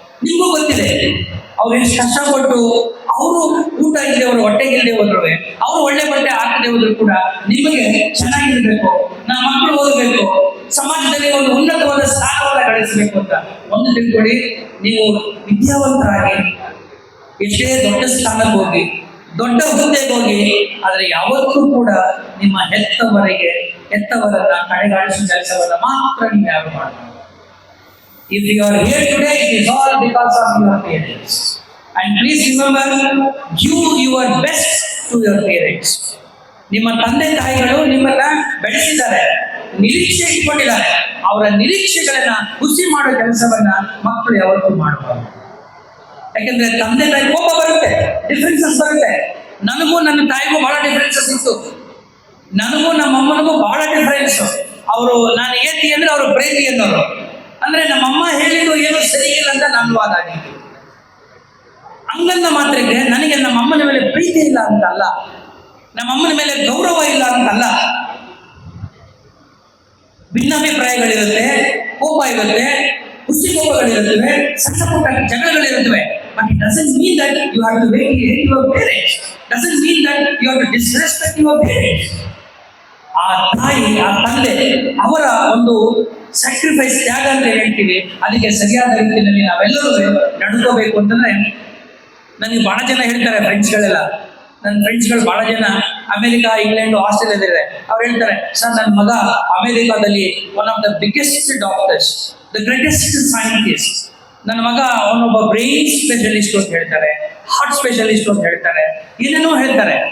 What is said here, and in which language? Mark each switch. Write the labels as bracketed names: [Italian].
[Kannada] ನಿಮಗೂ ಗೊತ್ತಿದೆ ಅವ್ರು ಎಷ್ಟು ಕಷ್ಟಪಟ್ಟು, ಅವರು ಊಟ ಇಲ್ಲದೆ ಅವರು ಹೊಟ್ಟೆಗೆ ಇಲ್ಲದೆ ಹೋದ್ರು, ಅವ್ರು ಒಳ್ಳೆ ಬಟ್ಟೆ ಹಾಕದೆ ಹೋದ್ರು ಕೂಡ ನಿಮಗೆ ಚೆನ್ನಾಗಿರ್ಬೇಕು, ನಮ್ಮ ಮಕ್ಕಳು ಓದಬೇಕು, ಸಮಾಜದಲ್ಲಿ ಒಂದು ಉನ್ನತವಾದ ಸ್ಥಾನವನ್ನ ಗಳಿಸಬೇಕು ಅಂತ ಒಂದು ತಿಳ್ಕೊಳ್ಳಿ. ನೀವು ವಿದ್ಯಾವಂತರಾಗಿ ಎಷ್ಟೇ ದೊಡ್ಡ ಸ್ಥಾನಕ್ಕೆ ಹೋಗಿ, ದೊಡ್ಡ ಹುದ್ದೆಗೆ ಹೋಗಿ, ಆದ್ರೆ ಯಾವತ್ತೂ ಕೂಡ ನಿಮ್ಮ ಹೆತ್ತವರನ್ನ ಕಡೆಗಾಣಿಸುವ ಕೆಲಸವನ್ನ ಮಾತ್ರ ನೀವು ಯಾರು ಮಾಡಬಹುದು. [English] If you are here today, it is all because of your parents. And please remember, give your best to your parents. [Kannada] ನಿಮ್ಮ ತಂದೆ ತಾಯಿಗಳು ನಿಮ್ಮನ್ನ ಬೆಳೆಸಿದ್ದಾರೆ, ನಿರೀಕ್ಷೆ ಇಟ್ಕೊಂಡಿದ್ದಾರೆ. ಅವರ ನಿರೀಕ್ಷೆಗಳನ್ನ ಹುಸಿ ಮಾಡೋ ಕೆಲಸವನ್ನ ಮಕ್ಕಳು ಯಾವತ್ತೂ ಮಾಡಬಾರದು. ಯಾಕಂದ್ರೆ ತಂದೆ ತಾಯಿ ಕೋಪ ಬರುತ್ತೆ, ಡಿಫ್ರೆನ್ಸಸ್ ಬರುತ್ತೆ. ನನಗೂ ನನ್ನ ತಾಯಿಗೂ ಬಹಳ ಡಿಫ್ರೆನ್ಸಸ್ ಇತ್ತು, ನನಗೂ ನಮ್ಮ ಅಮ್ಮನಿಗೂ ಬಹಳ ಡಿಫ್ರೆನ್ಸ್. ಅವರು ನಾನು ಏತಿ ಅಂದ್ರೆ ಅವರು ಪ್ರೇಮಿ ಅನ್ನೋರು, ಅಂದ್ರೆ ನಮ್ಮಮ್ಮ ಹೇಳಿದ್ದು ಏನು ಸರಿ ಇಲ್ಲ ಅಂತ ನನ್ನ ವಾದ ಆಗಿತ್ತು. ಹಂಗಂದ ಮಾತ್ರಕ್ಕೆ ನನಗೆ ನಮ್ಮ ಅಮ್ಮನ ಮೇಲೆ ಪ್ರೀತಿ ಇಲ್ಲ ಅಂತಲ್ಲ, ನಮ್ಮ ಅಮ್ಮನ ಮೇಲೆ ಗೌರವ ಇಲ್ಲ ಅಂತಲ್ಲ. ಭಿನ್ನಾಭಿಪ್ರಾಯಗಳಿರುತ್ತೆ, ಕೋಪ ಇರುತ್ತೆ, ಹುಸಿ ಕೋಪಗಳಿರುತ್ತವೆ, ಸಣ್ಣ ಪುಟ್ಟ ಜಗಳಗಳಿರುತ್ತವೆ. [English] But it doesn't mean that you have to hate your parents. Doesn't mean that you have to disrespect your parents. [Kannada] ಆ ತಾಯಿ ಆ ತಂದೆ ಅವರ ಒಂದು ಸ್ಯಾಕ್ರಿಫೈಸ್, ತ್ಯಾಗ ಅಂತ ಹೇಳ್ತೀವಿ, ಅದಕ್ಕೆ ಸರಿಯಾದ ರೀತಿಯಲ್ಲಿ ನಾವೆಲ್ಲರೂ ನಡ್ಕೋಬೇಕು ಅಂತಂದ್ರೆ, ನನಗೆ ಬಹಳ ಜನ ಹೇಳ್ತಾರೆ ಫ್ರೆಂಡ್ಸ್ಗಳೆಲ್ಲ, ನನ್ನ ಫ್ರೆಂಡ್ಸ್ಗಳು ಬಹಳ ಜನ ಅಮೆರಿಕ, ಇಂಗ್ಲೆಂಡ್, ಆಸ್ಟ್ರೇಲಿಯಾದಲ್ಲಿದೆ. ಅವ್ರು ಹೇಳ್ತಾರೆ, ಸರ್ ನನ್ನ ಮಗ ಅಮೆರಿಕಾದಲ್ಲಿ [English] one of the biggest doctors, the greatest scientist, [Kannada] ನನ್ನ ಮಗ ಅವನೊಬ್ಬ ಬ್ರೈನ್ ಸ್ಪೆಷಲಿಸ್ಟ್ ಅಂತ ಹೇಳ್ತಾರೆ, ಹಾರ್ಟ್ ಸ್ಪೆಷಲಿಸ್ಟ್ ಅಂತ ಹೇಳ್ತಾರೆ, ಏನೇನೋ ಹೇಳ್ತಾರೆ.